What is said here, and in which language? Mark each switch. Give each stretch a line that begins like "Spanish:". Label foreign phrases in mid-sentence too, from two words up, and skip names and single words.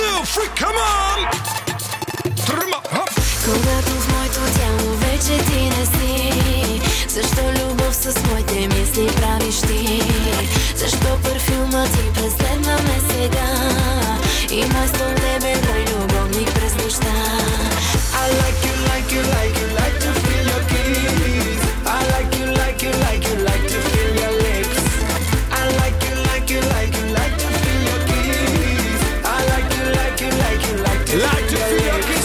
English: freak, come on!
Bulgarian: Когато в моето тяло вече ти не си, защо любов с моите мисли правиш ти? Защо парфюма ти преследва ме сега? И вместо тебе мой любовник през нощта.
English: I like you, like you, like you, like to feel your kiss. I like you, like you, like you, like to feel your lips. I like you, like you, like you, like to feel your kiss. I like you, like you, like you, like to feel your kiss.